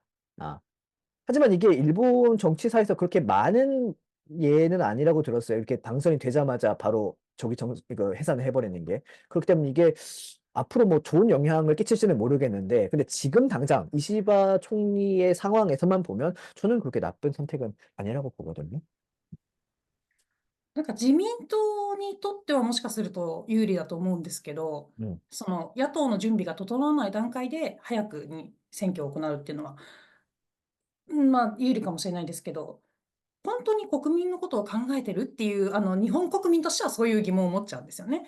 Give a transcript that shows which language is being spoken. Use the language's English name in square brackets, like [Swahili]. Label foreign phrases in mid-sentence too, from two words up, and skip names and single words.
[Korean] 아, 하지만 이게 일본 정치사에서 그렇게 많은 예는 아니라고 들었어요. 이렇게 당선이 되자마자 바로 이거 해산을 해버리는 게. 그렇기 때문에 이게 앞으로 뭐 좋은 영향을 끼칠지는 모르겠는데, 근데 지금 당장 이시바 총리의 상황에서만 보면 저는 그렇게 나쁜 선택은 아니라고 보거든요. [Japanese] なんか自民党にとってはもしかすると有利だと思うんですけど、 음, その野党の準備が整わない段階で早くに選挙を行うっていうのは、まあ有利かもしれないですけど、本当に国民のことを考えてるっていう、日本国民としてはそういう疑問を持っちゃうんですよね。